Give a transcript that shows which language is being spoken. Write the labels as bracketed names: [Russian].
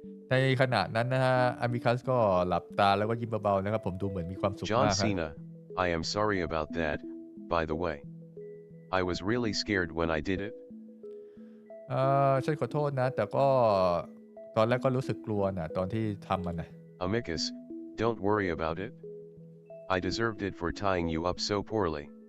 [Thai] ในขณะนั้นนะฮะอามิคัสก็หลับตาแล้วก็ยิ้มเบาๆนะครับผมดูเหมือนมีความสุข [English] John [Thai] มากครับ [English] Cena, I am sorry about that, by the way. I was really scared when I did it. [Thai] ฉันขอโทษนะแต่ก็ตอนแรกก็รู้สึกกลัวนะตอนที่ทำมันนะ [English] Amicus, don't worry about it. I deserved it for tying you up so poorly.